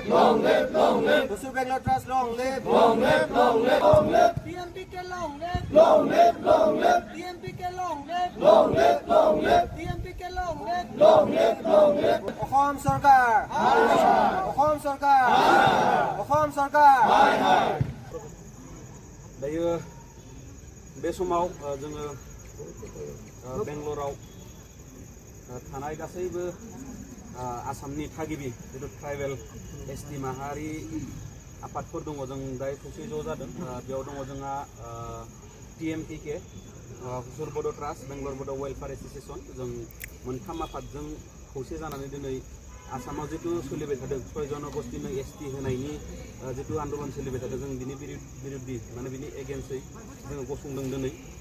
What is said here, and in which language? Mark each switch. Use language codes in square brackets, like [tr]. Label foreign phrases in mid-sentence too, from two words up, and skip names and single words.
[en] Long live, long live. Hosur Bangalore Trust long live. Long live, long live. Long live. TMPK long live. Long live, long live. TMPK long live. Long live, long live. TMPK long live. Long live, long live. Ohom Sarkar. Ohom Sarkar. Ohom Sarkar. [brx] दायो बे समाव जोङो बेंगलराव थानाय गासैबो आसामनि थागिबि जितु [en] tribal ST [brx] माहारि आफादफोर दङ जों दायो खौसे ज' जादों बेयाव दङ जोंहा TMPK हुसुर बड' ट्रास्ट बेंगलर बड' वेलफेयार एस'सिएशन जों मोनथाम आफादजों खौसे जानानै दिनै आसामाव जितु सोलिबाय थादों 6 जनगोष्ठीनो एसटी होनायनि जितु आन्दोलन सोलिबाय थादों जों बिनि बिरुद्धि माने बिनि एगेन्स्टै जोङो गसंदों दिनै